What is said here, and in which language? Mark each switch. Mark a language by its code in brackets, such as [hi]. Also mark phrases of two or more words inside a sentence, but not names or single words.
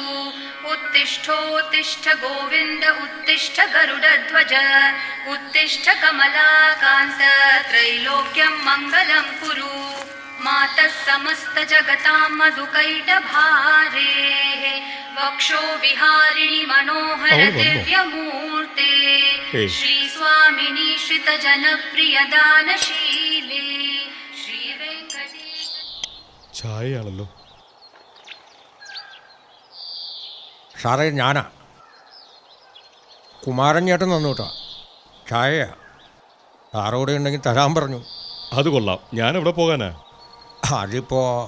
[sa] उत्तिष्ठोत्तिष्ठ गोविन्द उत्तिष्ठ गरुडध्वज उत्तिष्ठ कमलाकान्त त्रैलोक्यं मङ्गलं कुरु मातः समस्त जगतां मधुकैटभारेः वक्षो विहारिणि मनोहर दिव्यमूर्ते श्रीस्वामिनी श्रितजनप्रियदानशीले श्रीवेङ्कटेश. [ml] ചായയാണല്ലോ. സാറേ, ഞാനാ കുമാരൻ ചേട്ടൻ തന്നു കേട്ടോ. ചായയാ. സാറോടെ ഉണ്ടെങ്കിൽ തരാൻ പറഞ്ഞു. അത് കൊള്ളാം. ഞാൻ എവിടെ പോകാനാ? അതിപ്പോ